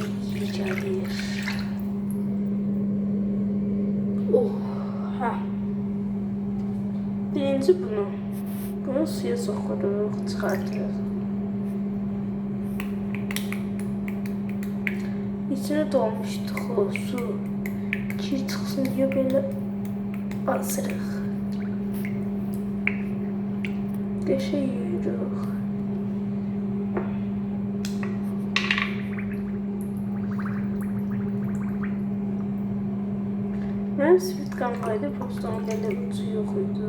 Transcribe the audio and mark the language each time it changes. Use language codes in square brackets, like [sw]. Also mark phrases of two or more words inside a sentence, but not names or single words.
[tr] İyi gelir. Oh, ha. [az] Birinci bunu suya sokuruq, çıxartırıq. İçine dolmuşduq o su. Kir çıxsın deyə belə basırıq. Qəşəng yuyuruq. Mənim spirt qabıydı, prosto onun belə ucu yox idi.